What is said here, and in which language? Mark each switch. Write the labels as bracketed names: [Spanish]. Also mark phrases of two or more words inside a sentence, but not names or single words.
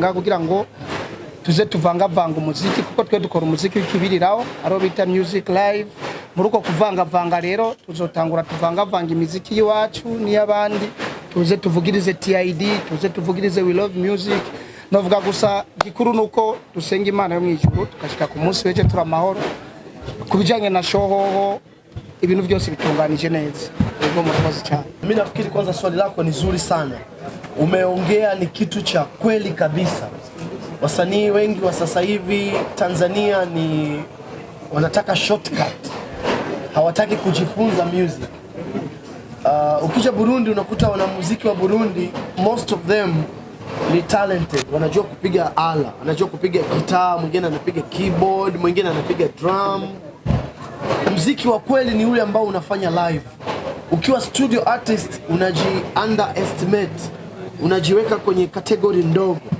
[Rundi] ngaha kugira ngo tuze tuvanga umuziki kuko twe dukora umuziki w'ikibiriraho aro bita [English] music live [Rundi] muri uko kuvanga rero tuzotangura tuvanga imiziki y'iwacu n'iyabandi tuze tuvugirize T.I.D tuze tuvugirize We Love Music novuga gusa gikuru nuko dusenga Imana yo mwijuru tukashika ku munsi weje turamahoro kubijanye na shohoho ibintu byose bitunganije neza. Ego murakoze cyane. [Swahili] Mimi nafikiri kwanza swali lako ni zuri sana. Umeongea ni kitu cha kweli kabisa. Wasanii wengi wa sasa hivi Tanzania ni wanataka shortcut. Hawataki kujifunza music. Ukija Burundi unakuta wanamuziki wa Burundi [English] most of them [Swahili] ni talented. Wanajua kupiga ala, wanajua kupiga gitaa, mwingine anapiga keyboard, mwingine anapiga drum. Muziki wa kweli ni ule ambao unafanya live. Ukiwa [English] studio artist [Swahili] unaji underestimate, unajiweka kwenye kategori ndogo.